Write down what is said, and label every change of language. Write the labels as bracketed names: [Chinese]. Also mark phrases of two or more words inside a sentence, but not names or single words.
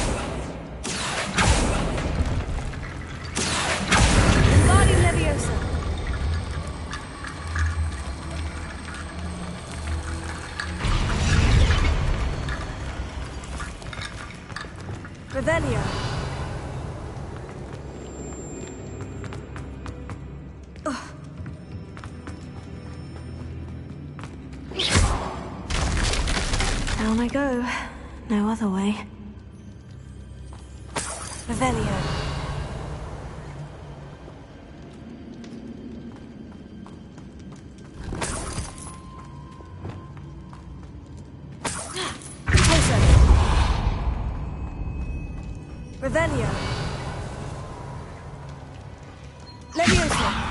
[English] Wingardium Leviosa. Revelio. Down I go. No other way. Revelio. Closer. Revelio. Leviosa.